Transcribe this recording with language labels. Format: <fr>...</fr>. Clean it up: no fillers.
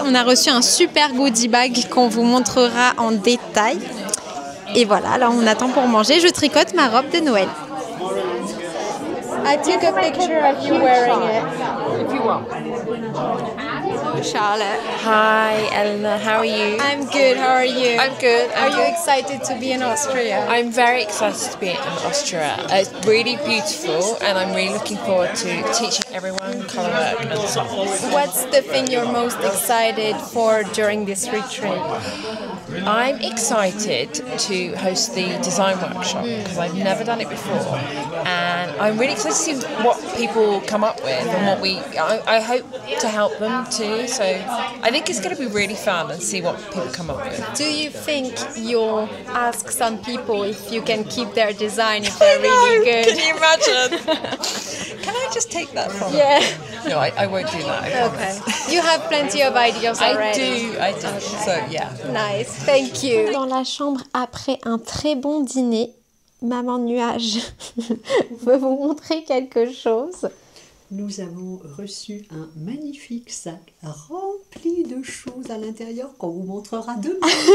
<fr>On a reçu un super goodie bag qu'on vous montrera en détail. Et voilà, là, on attend pour manger. Je tricote ma robe de Noël.</fr> <en>I took a picture of you wearing it. If you want. Charlotte. Hi, Eleanor. How are you? I'm good. How are you? I'm good. Are you excited to be in Austria? I'm very excited to be in Austria. It's really beautiful, and I'm really looking forward to teaching everyone colour work and songs. What's the thing you're most excited for during this retreat? I'm excited to host the design workshop because I've never done it before, and I'm really excited to see what people come up with and what I hope to help them too. So I think it's going to be really fun and see what people come up with. Do you think you'll ask some people if you can keep their design if they're really good? Can you imagine? Can I just take that from you? No, I won't do that. I Okay. You have plenty of ideas already. I do. Okay. So yeah. Nice, thank you.</en> <fr>Dans la chambre après un très bon dîner, Maman Nuage veut vous montrer quelque chose. Nous avons reçu un magnifique sac rempli de choses à l'intérieur qu'on vous montrera demain.</fr>